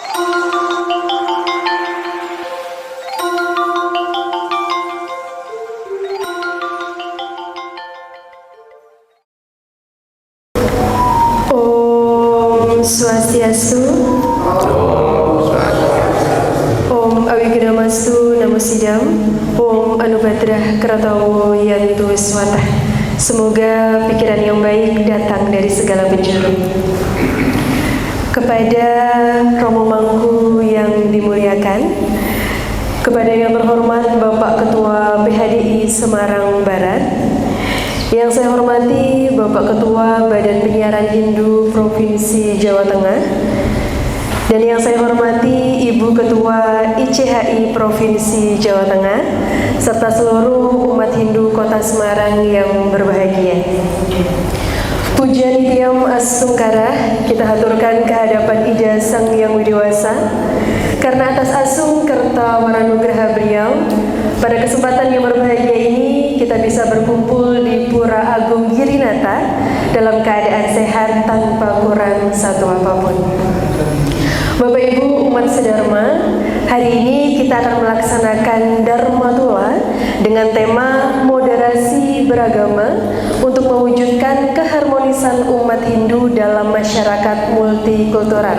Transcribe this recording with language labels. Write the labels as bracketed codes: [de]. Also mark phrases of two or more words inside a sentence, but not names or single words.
[sa] Swastiastu. Om Awigedamastu Namo Sidam. Om Anubadrah Kratawo Yantu Swatah. [id] Semoga pikiran yang baik datang dari segala penjuru. Kepada Romo Mangku yang dimuliakan, kepada yang terhormat Bapak Ketua PHDI Semarang Barat, yang saya hormati Bapak Ketua Badan Penyiaran Hindu Provinsi Jawa Tengah, dan yang saya hormati Ibu Ketua ICHI Provinsi Jawa Tengah, serta seluruh umat Hindu Kota Semarang yang berbahagia. Puja Nitiyam Asungkara kita haturkan kehadapan Ida Sang Yang Widiwasa, karena atas asung kerta waranugraha beliau, pada kesempatan yang berbahagia ini kita bisa berkumpul di Pura Agung Girinata dalam keadaan sehat tanpa kurang satu apapun. Bapak Ibu umat sedharma, hari ini kita akan melaksanakan Dharma Tula dengan tema moderasi beragama untuk mewujudkan keharmonisan umat Hindu dalam masyarakat multikultural.